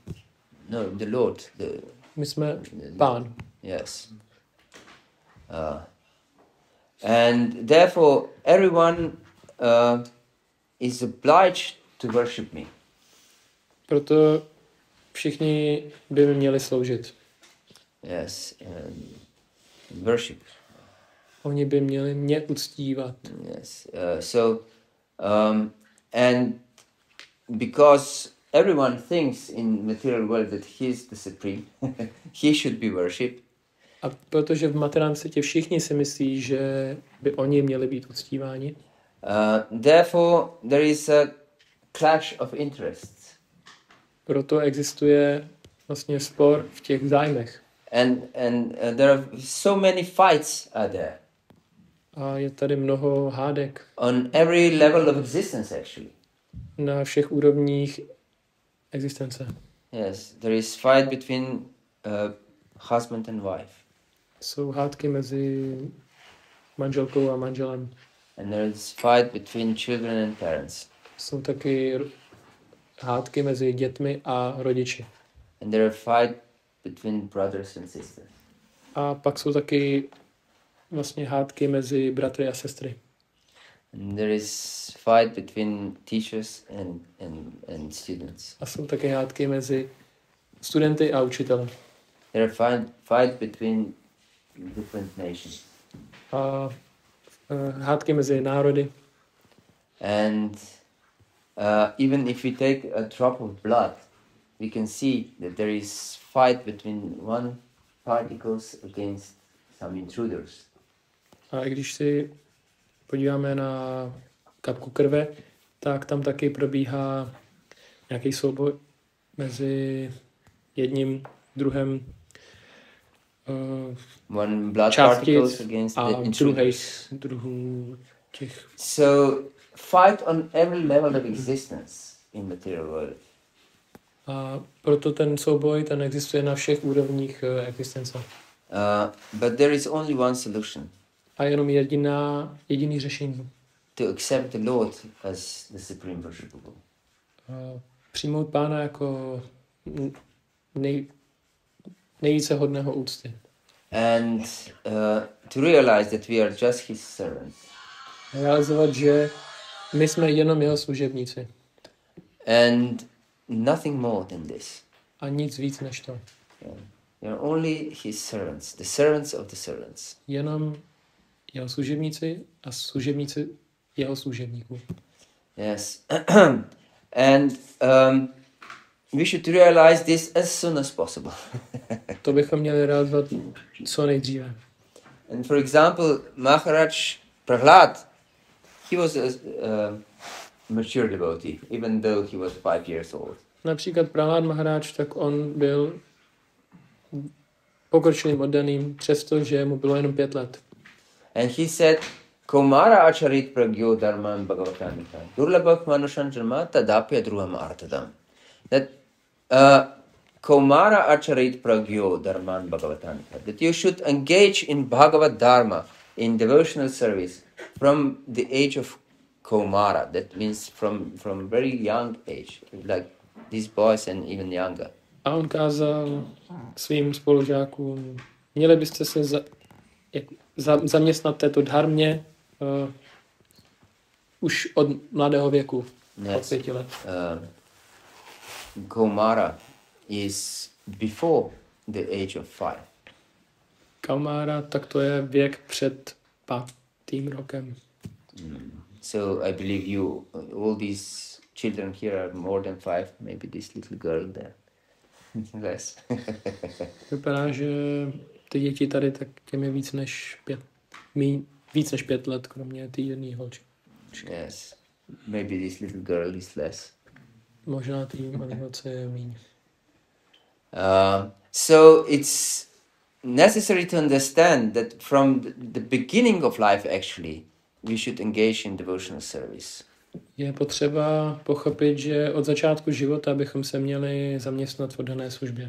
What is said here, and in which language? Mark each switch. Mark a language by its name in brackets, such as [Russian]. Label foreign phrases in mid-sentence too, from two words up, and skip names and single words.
[English] No, the Lord. [Czech] My jsme pán. [English] Yes. And therefore everyone is obliged to worship me. [Czech] Proto všichni by mi měli sloužit. [English] Yes, worship. [Czech] Oni by měli mě uctívat. [English] Yes. And because everyone thinks in material world that he is the supreme, he should be worshipped. [Czech] A protože v materiálním světě všichni si myslí, že by oni měli být uctíváni. [English] Therefore there is a clash of interests. [Czech] Proto existuje vlastně spor v těch zájmech. [English] And there are so many fights are there. [Czech] A je tady mnoho hádek. [English] On every level of existence actually. [Czech] Na všech úrovních existence. [English] Yes, there is fight between husband and wife. [Czech] Jsou hádky mezi manželkou a manželem. [English] And there is fight between children and parents. [Czech] Jsou taky hádky mezi dětmi a rodiči. [English] And there are fight between brothers and sisters. [Czech] A pak jsou taky vlastně hádky mezi bratry a sestry. [English] And there is fight between teachers and students. [Czech] A jsou taky hádky mezi studenty a učiteli. [English] There are fight between different nations. [Czech] A hádky mezi národy. [English] And even if we take a drop of blood, we can see that there is fight between one particles against some intruders. [Czech] A když si podíváme na kapku krve, tak tam taky probíhá nějaký souboj mezi jedním druhem [English] one blood [Czech] částic [English] particles against [Czech] a [English] the intruders. [Czech] druhů těch. [English] So fight on every level of existence in material world. [Czech] A proto ten souboj, ten existuje na všech úrovních existence. [English] But there is only one solution. [Czech] A jenom jediný řešení. [English] To accept the Lord as the supreme worshipable. [Czech] Přijmout Pána jako nejvíce hodného úcty. [English] And to realize that we are just his servants. [Czech] Realizovat, že my jsme jenom jeho služebníci. [English] And nothing more than this. [Czech] A nic víc než to. [English] We are only his servants, the servants of the servants. [Czech] Jenom jeho služebníci a služebníci jeho služebníků. [English] Yes. And we should realize this as soon as possible. [Czech] To bychom měli realizovat co nejdříve. [English] And for example, Maharaj Prahlad, he was a mature devotee, even though he was 5 years old. [Czech] Například Prahlad Maharaj, tak on byl pokročilým oddaným, přestože mu bylo jenom 5 let. [English] And he said, [Sanskrit] Kaumara acharit pragyo dharman bhagavatam durlabhak manushan janma tadapya druham artadam. That Kaumara acharit pragyo dharman bhagavatam. [English] That you should engage in Bhágavata-dharma, in devotional service, from the age of Kaumara. That means from very young age, like these boys and even younger. [Czech] A on kázal svým spolužákům, měli byste se zaměstnat této dharmě už od mladého věku, od 5 let. [English] Kaumara is before the age of 5. [Czech] Kaumara, tak to je věk před 5. rokem. [English] So I believe all these children here are more than 5, maybe this little girl there. Less. [Czech] Vypadá, že ty děti tady tak těm je víc než 5 let, kromě ty jedné holčky. [English] Yes. Maybe this little girl is less. [Czech] Možná ty malé holce je míň. [English] So it's necessary to understand that from the beginning of life actually we should engage in devotional service. [Czech] Je potřeba pochopit, že od začátku života bychom se měli zaměstnat v oddané službě.